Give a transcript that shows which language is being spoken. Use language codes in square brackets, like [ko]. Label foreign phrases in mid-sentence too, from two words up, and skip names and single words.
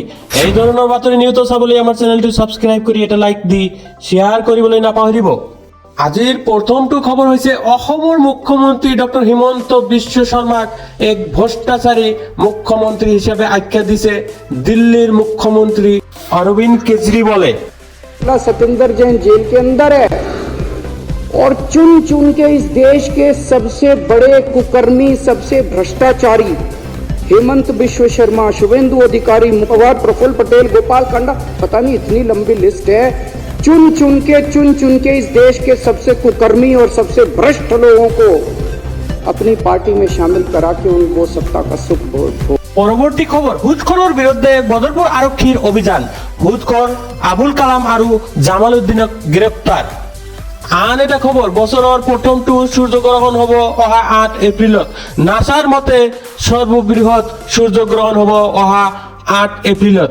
[as] এই ধৰণৰ বাতৰি নিউজ চাবলৈ আমাৰ চেনেলটো ছাবস্ক্ৰাইব কৰি এটা লাইক দি শ্বেয়াৰ কৰিবলৈ নাপাহৰিব। আজিৰ প্ৰথমটো খবৰ হৈছে অসমৰ মুখ্যমন্ত্ৰী ডক্টৰ হিমন্ত বিশ্ব শৰ্মাক এক ভ্ৰষ্টাচাৰী মুখ্যমন্ত্ৰী হিচাপে আখ্যা দিছে দিল্লীৰ মুখ্যমন্ত্ৰী অৰবিন্দ কেজৰিৱালে। [hi] सत्येंद्र जैन जेल के अंदर है और चुन चुन के इस देश के सबसे बड़े कुकर्मी, सबसे भ्रष्टाचारी हेमंत बिश्व शर्मा, शुभेंदु अधिकारी, पवार, प्रफुल्ल पटेल, गोपाल कांडा, पता नहीं इतनी लंबी लिस्ट है। चुन चुन के इस देश के सबसे कुकर्मी और सबसे भ्रष्ट लोगों को अपनी पार्टी में शामिल करा के उनको सत्ता का सुख भोग। [as] পৰৱৰ্তী খবৰ, ঘুষখোৰৰ বিৰুদ্ধে বদৰপুৰ আৰক্ষীৰ অভিযান। ঘুষখোৰ আবুল কালাম আৰু জামাল উদ্দিনক গ্ৰেপ্তাৰ। আন এটা খবৰ, বছৰৰ প্ৰথমটো সূৰ্যগ্ৰহণ হ'ব অহা 8 এপ্ৰিলত। নাছাৰ মতে সৰ্ববৃহৎ সূৰ্যগ্ৰহণ হ'ব অহা 8 এপ্ৰিলত।